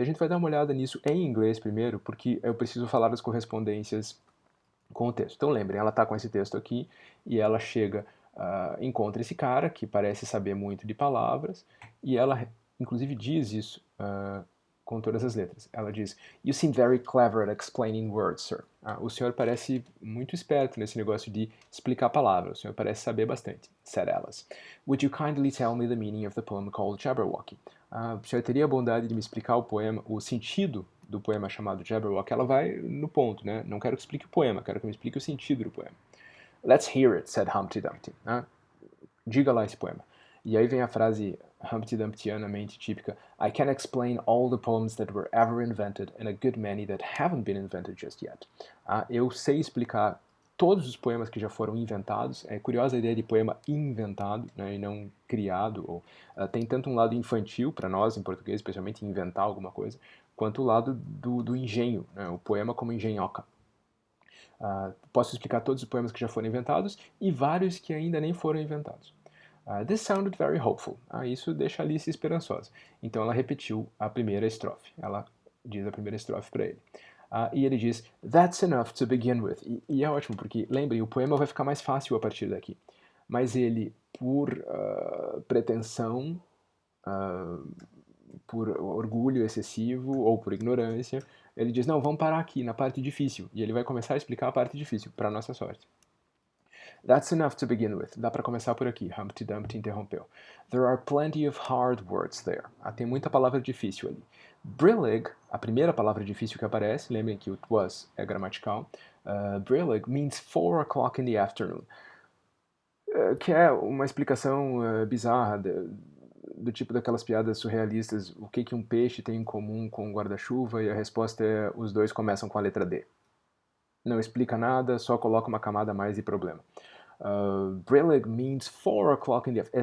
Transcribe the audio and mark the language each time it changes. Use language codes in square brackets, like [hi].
[pt] A gente vai dar uma olhada nisso em inglês primeiro, porque eu preciso falar das correspondências com o texto. Então lembrem, ela está com esse texto aqui e ela chega, encontra esse cara que parece saber muito de palavras e ela inclusive diz isso com todas as letras. Ela diz: [en] "You seem very clever at explaining words, sir." [pt] O senhor parece muito esperto nesse negócio de explicar palavras. O senhor parece saber bastante, [en] said Alice. "Would you kindly tell me the meaning of the poem called Jabberwocky?" [pt] O senhor teria a bondade de me explicar o poema, o sentido do poema chamado Jabberwocky? Ela vai no ponto, né? Não quero que explique o poema, quero que me explique o sentido do poema. [en] "Let's hear it," said Humpty Dumpty. [pt] Diga lá esse poema. E aí vem a frase Humpty Dumptyanamente típica: [en] I can explain all the poems that were ever invented and a good many that haven't been invented just yet. [pt] Eu sei explicar todos os poemas que já foram inventados. É curiosa a ideia de poema inventado, né, e não criado. Tem tanto um lado infantil para nós em português, especialmente inventar alguma coisa, quanto o lado do engenho, né, o poema como engenhoca. Posso explicar todos os poemas que já foram inventados e vários que ainda nem foram inventados. [en] This sounded very hopeful. [pt] Isso deixa Alice esperançosa. Então ela repetiu a primeira estrofe. Ela diz a primeira estrofe para ele. E ele diz, [en] that's enough to begin with. [pt] E é ótimo, porque, lembrem, o poema vai ficar mais fácil a partir daqui. Mas ele, por pretensão, por orgulho excessivo ou por ignorância, ele diz, não, vamos parar aqui na parte difícil. E ele vai começar a explicar a parte difícil, para nossa sorte. [en] That's enough to begin with. [pt] Dá para começar por aqui. Humpty Dumpty interrompeu. [en] There are plenty of hard words there. [pt] Tem muita palavra difícil ali. Brillig, a primeira palavra difícil que aparece, lembrem que o was é gramatical. [en] Brillig means 4 o'clock in the afternoon. [pt] Que é uma explicação bizarra do tipo daquelas piadas surrealistas. O que um peixe tem em comum com um guarda-chuva? E a resposta é, os dois começam com a letra D. Não explica nada, só coloca uma camada a mais de problema. [en] Brillig means 4 o'clock in the afternoon.